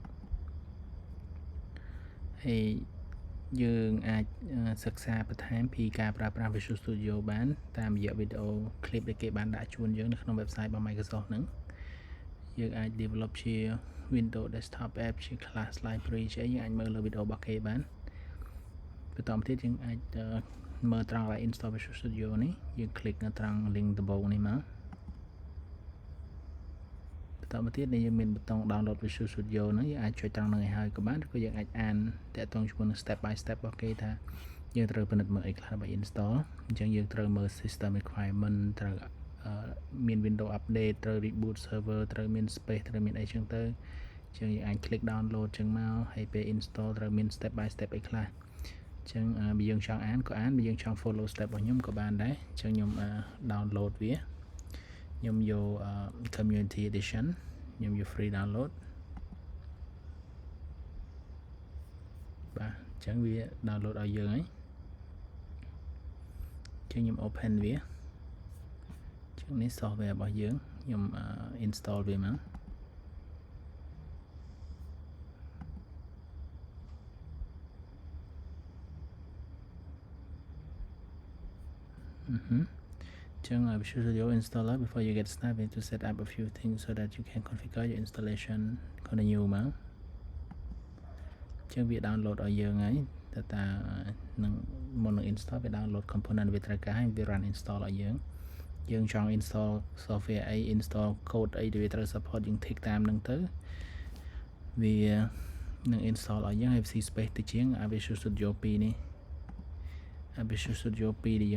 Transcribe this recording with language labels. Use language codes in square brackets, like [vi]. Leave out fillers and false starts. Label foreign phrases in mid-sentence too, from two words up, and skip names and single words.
[km] ហើយយើងអាចសិក្សាបន្ថែមពីការប្រើប្រាស់ Visual Studio បានតាមរយៈវីដេអូ clip ដែលគេបានដាក់ជូនយើងនៅក្នុង website របស់ Microsoft ហ្នឹងយើងអាច develop ជា Windows Desktop App ជា [en] class library [km] ជាយើងអាចមើលលើវីដេអូរបស់គេបានបន្តមកទៀតយើងអាចមើលត្រង់ install Visual Studio នេះយើង click នៅត្រង់ link ដំបូងនេះមក បន្តមកទៀតយើងមានប៊ូតុង download Visual Studio ហ្នឹងយើងអាចចុចត្រង់ហ្នឹងឲ្យហើយក៏បានឬក៏យើងអាចអានតាក់ទងជាមួយនឹង [en] step by step [km] របស់គេថាយើងត្រូវពិនិត្យមើលអីខ្លះដើម្បី install អញ្ចឹងយើងត្រូវមើល [en] system requirement [km] ត្រូវមាន Windows update ត្រូវ [en] reboot server [km] ត្រូវមាន space ត្រូវមានអីចឹងទៅអញ្ចឹងយើងអាច [en] click download [km] ចឹងមកហើយពេល install ត្រូវមាន [en] step by step [km] អីខ្លះអញ្ចឹងបើយើងចង់អានក៏អានបើយើងចង់ [en] follow step [km] របស់ខ្ញុំក៏បានដែរអញ្ចឹងខ្ញុំ download វាខ្ញុំយក [en] community edition [km] ខ្ញុំយក [en] free download [km] បាទអញ្ចឹងវា download ឲ្យយើងហើយអញ្ចឹងខ្ញុំ open វាអញ្ចឹងនេះ software របស់យើងខ្ញុំ install វាមក [en] Visual Studio installer before you get started you need to set up a few things so that you can configure your installation continue មក [km] អញ្ចឹងវា download ឲ្យយើងហើយតែនឹងមុននឹង install វា [en] download component [km] វាត្រូវការហើយវា [en] run install [km] ឲ្យយើងចង់ [en] install software [km] អី [en] install code [km] អីដែលវា ត្រូវ support យើង tick តាមនឹងទៅវានឹង install ឲ្យយើងហើយ space តិចជាង Visual Studio 2 នេះVisual Studio 2 ដែល